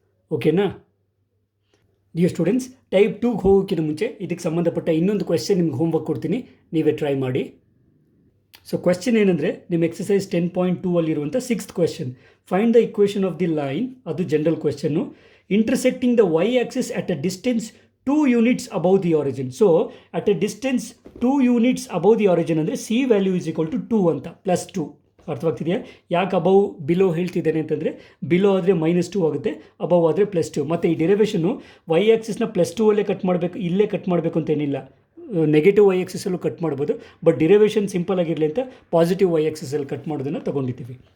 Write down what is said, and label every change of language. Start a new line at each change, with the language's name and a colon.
Kannada: ಓಕೆನಾ
English: Dear students?
Kannada: Type 2 ಹೋಗೋಕ್ಕಿಂತ ಮುಂಚೆ ಇದಕ್ಕೆ ಸಂಬಂಧಪಟ್ಟ ಇನ್ನೊಂದು ಕ್ವೆಶ್ಚನ್ ನಿಮ್ಗೆ ಹೋಮ್ವರ್ಕ್ ಕೊಡ್ತೀನಿ, ನೀವೇ ಟ್ರೈ ಮಾಡಿ.
English: so question
Kannada: ಏನಂದರೆ, ನಿಮ್ಮ ಎಕ್ಸಸೈಸ್ 10.2 ಅಲ್ಲಿರುವಂಥ
English: 6th question. Find the equation of the line,
Kannada: ಅದು general ಕ್ವೆಶ್ಚನ್ನು,
English: Intersecting the y axis at a distance 2 units above the origin. So at a distance 2 units above the origin ಅಂದರೆ C value is equal to 2 ಅಂತ, +2.
Kannada: ಅರ್ಥವಾಗ್ತಿದೆಯಾ? ಯಾಕೆ above below ಹೇಳ್ತಿದ್ದೇನೆ ಅಂತಂದರೆ, below ಆದರೆ -2 ಆಗುತ್ತೆ, above ಆದರೆ +2. ಮತ್ತು ಈ ಡೆರಿವೇಷನ್ನು ವೈ ಆಕ್ಸಿಸ್ನ +2 ಅಲ್ಲೇ ಕಟ್ ಮಾಡಬೇಕು, ಇಲ್ಲೇ ಕಟ್ ಮಾಡಬೇಕು ಅಂತೇನಿಲ್ಲ, ನೆಗೆಟಿವ್ ವೈ ಆಕ್ಸಿಸಲ್ಲೂ ಕಟ್ ಮಾಡ್ಬೋದು. ಬಟ್ ಡಿರೈವೇಷನ್ ಸಿಂಪಲ್ ಆಗಿರಲಿ ಅಂತ ಪಾಸಿಟಿವ್ ವೈ ಆಕ್ಸಿಸಲ್ಲಿ ಕಟ್ ಮಾಡೋದನ್ನು ತೊಗೊಂಡಿದ್ದೀವಿ.